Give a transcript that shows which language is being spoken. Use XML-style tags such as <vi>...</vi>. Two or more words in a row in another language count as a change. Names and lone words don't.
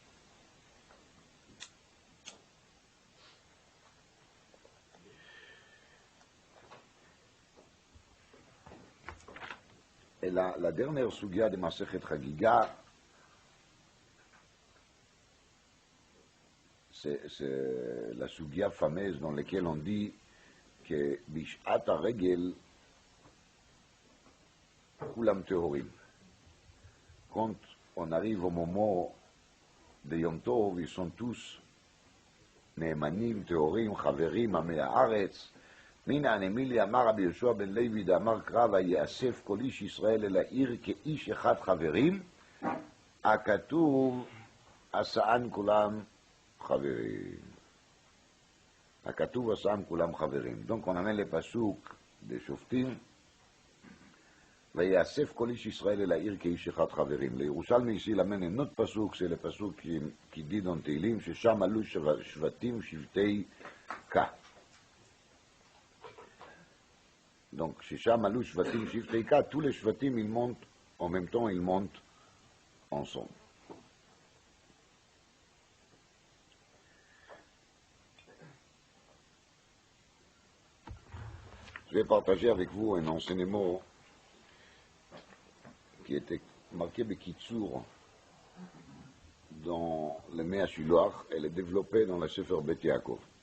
<fr>Et la dernière sugia de Masechet Chagiga, c'est la sugia fameuse dans laquelle on dit que</fr> <he>בשעת הרגל כולם טהורים.</he> <fr>Quand on arrive au moment de Yom Tov, ils sont tous</fr> <he>נאמנים, טהורים, חברים, עמי הארץ. מן הנמילי אמר רבי יהושע בן לוי דאמר קרא ויאסף כל איש ישראל אל העיר כאיש אחד חברים, הכתוב עשאן כולם חברים. הכתוב עשאן כולם חברים.</he> <fr>Donc on amène le pasuk des שופטים,</fr> <he>ויאסף כל איש ישראל אל העיר כאיש אחד חברים.</he> <fr>לירושלמי ici l'amène un autre pasuk, c'est le pasuk qui dit dans תהילים,</fr> <he>ששם עלו שבטים שבטי קה.</he> <fr>Donc, chez</fr> <he>ששם עלו, שבטים, שבטי קה,</he> <fr>tous les Shvatim, ils montent, en même temps, ils montent ensemble. Je vais partager avec vous un enseignement qui était marqué Bekitsour dans le Mea Shiloach, elle est développée dans la Sefer Bet Yaakov.</fr>